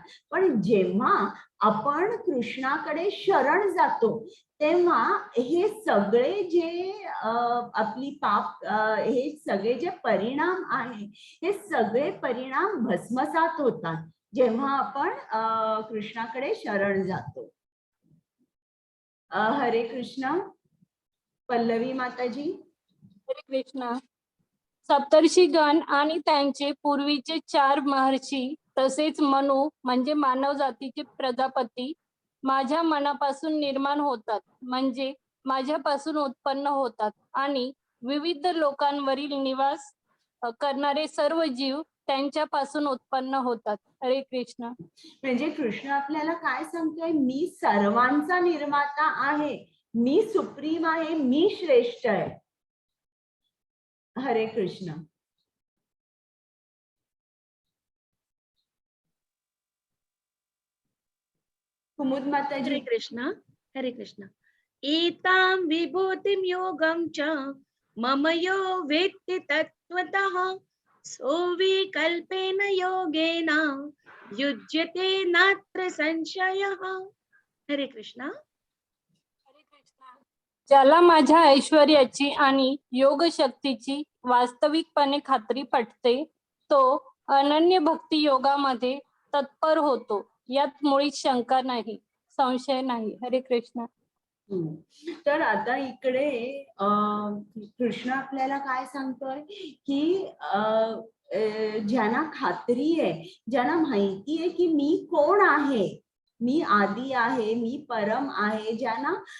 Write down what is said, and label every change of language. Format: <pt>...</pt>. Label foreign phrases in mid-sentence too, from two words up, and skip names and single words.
<mr>पण जेव्हा आपण कृष्णाकडे शरण जातो तेव्हा हे सगळे जे आपली पाप हे सगळे जे परिणाम आहे हे सगळे परिणाम भस्मसात होतात जेव्हा आपण कृष्णाकडे शरण जातो. हरे कृष्ण. पल्लवी माताजी. हरे कृष्णा. सप्तर्षीगण आणि त्यांचे पूर्वीचे 4 महर्षी तसेच मनु म्हणजे मानव जातीचे प्रजापती माझ्या मनापासून निर्माण होतात, म्हणजे माझ्यापासून उत्पन्न होतात आणि विविध लोकांवरील निवास करणारे सर्व जीव त्यांच्यापासून उत्पन्न होतात. हरे कृष्ण. म्हणजे कृष्ण आपल्याला काय सांगतोय, मी सर्वांचा निर्माता आहे, मी सुप्रीम आहे, मी श्रेष्ठ आहे. हरे कृष्ण. कुमुद माताजी. हरे कृष्ण. हरे कृष्ण.</mr> <sa>एतां विभूतिं योगं च मम यो वेत्ति तत्त्वतः सोऽविकल्पेन योगेन युज्यते नात्र संशयः.</sa> <mr>हरे कृष्ण. ज्याला माझ्या ऐश्वर्याची आणि योग शक्तीची वास्तविकपणे खात्री पटते तो अनन्य भक्ती योगामध्ये तत्पर होतो, यात मुळीच शंका नाही, संशय नाही. हरे कृष्ण. तर आता इकडे कृष्ण आपल्याला काय सांगतोय की ज्यांना खात्री आहे, ज्यांना माहिती आहे की मी कोण आहे, मी आदी आहे, मी परम आहे, ज्यांना</mr>